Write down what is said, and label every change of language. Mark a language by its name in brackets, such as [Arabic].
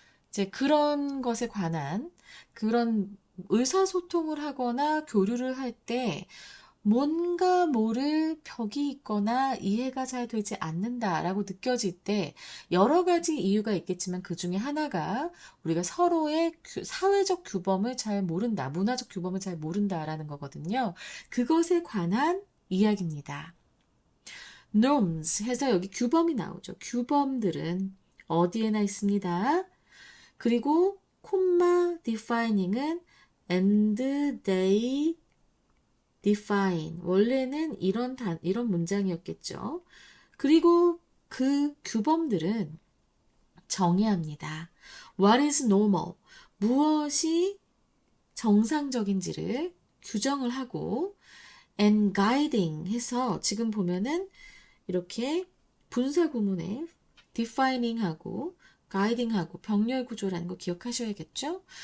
[Korean] 이제 그런 것에 관한 그런 의사소통을 하거나 교류를 할 때 뭔가 모를 벽이 있거나 이해가 잘 되지 않는다라고 느껴질 때 여러 가지 이유가 있겠지만 그 중에 하나가 우리가 서로의 사회적 규범을 잘 모른다, 문화적 규범을 잘 모른다라는 거거든요. 그것에 관한 이야기입니다. norms 해서 여기 규범이 나오죠. 규범들은 어디에나 있습니다. 그리고 콤마 defining은 [English] and they define. [Korean] 원래는 이런 문장이었겠죠. 그리고 그 규범들은 정의합니다. [English] What is normal? [Korean] 무엇이 정상적인지를 규정을 하고 and guiding 해서 지금 보면은 이렇게 분사 구문에 defining하고 guiding하고 병렬 구조라는 거 기억하셔야겠죠?